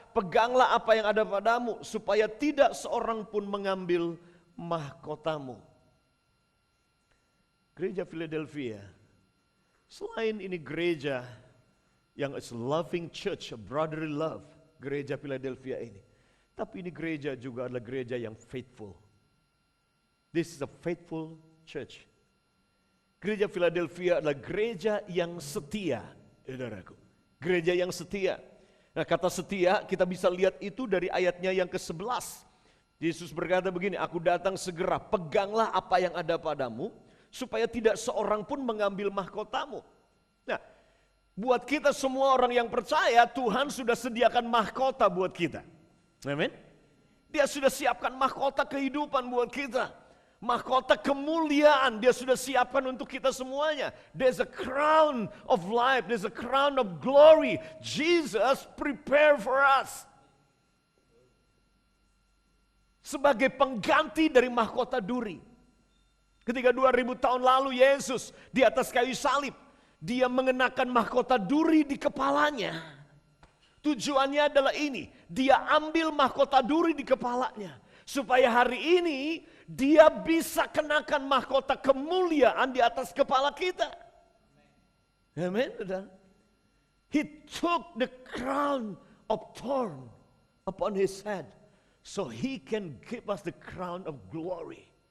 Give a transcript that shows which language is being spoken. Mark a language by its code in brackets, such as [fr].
[id] Peganglah apa yang ada padamu supaya tidak seorang pun mengambil mahkotamu. Gereja Philadelphia, selain ini gereja yang [en] is loving church, brotherly love, [id] gereja Philadelphia ini. Tapi ini gereja juga adalah gereja yang faithful. [en] This is a faithful church. [id] Gereja Philadelphia adalah gereja yang setia, saudaraku. Gereja yang setia. Nah, kata setia kita bisa lihat itu dari ayatnya yang ke-11. Yesus berkata begini, aku datang segera, peganglah apa yang ada padamu, supaya tidak seorang pun mengambil mahkotamu. Nah, buat kita semua orang yang percaya, Tuhan sudah sediakan mahkota buat kita. Amin. Dia sudah siapkan mahkota kehidupan buat kita. Mahkota kemuliaan dia sudah siapkan untuk kita semuanya. [en] There's a crown of life, there's a crown of glory. Jesus prepare for us. [id] Sebagai pengganti dari mahkota duri. Ketika 2000 tahun lalu Yesus di atas kayu salib, dia mengenakan mahkota duri di kepalanya. Tujuannya adalah ini, dia ambil mahkota duri di kepalanya. Supaya hari ini dia bisa kenakan mahkota kemuliaan di atas kepala kita. Amin. [en] He took the crown of thorn upon his head. So he can give us the crown of glory.